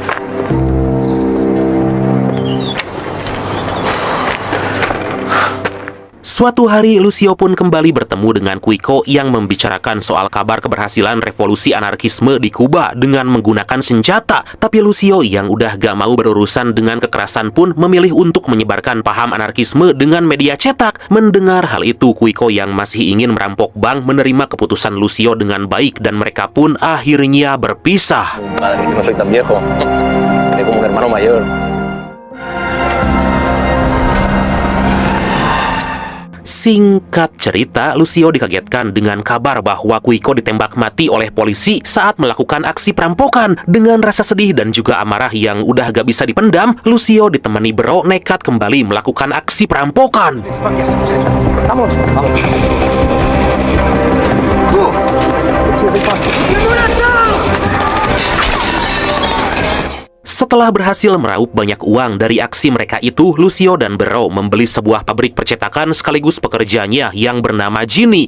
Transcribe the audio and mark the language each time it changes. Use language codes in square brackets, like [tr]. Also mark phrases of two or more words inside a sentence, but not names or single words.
[id] Suatu hari, Lucio pun kembali bertemu dengan Cuico yang membicarakan soal kabar keberhasilan revolusi anarkisme di Kuba dengan menggunakan senjata. Tapi Lucio yang udah gak mau berurusan dengan kekerasan pun memilih untuk menyebarkan paham anarkisme dengan media cetak. Mendengar hal itu, Cuico yang masih ingin merampok bank menerima keputusan Lucio dengan baik dan mereka pun akhirnya berpisah. [es] Madre, no soy tan viejo. Tengo como un hermano mayor. [id] Singkat cerita, Lucio dikagetkan dengan kabar bahwa Quico ditembak mati oleh polisi saat melakukan aksi perampokan. Dengan rasa sedih dan juga amarah yang udah gak bisa dipendam, Lucio ditemani Bro nekat kembali melakukan aksi perampokan. Setelah berhasil meraup banyak uang dari aksi mereka itu, Lucio dan Bro membeli sebuah pabrik percetakan sekaligus pekerjanya yang bernama Ginny.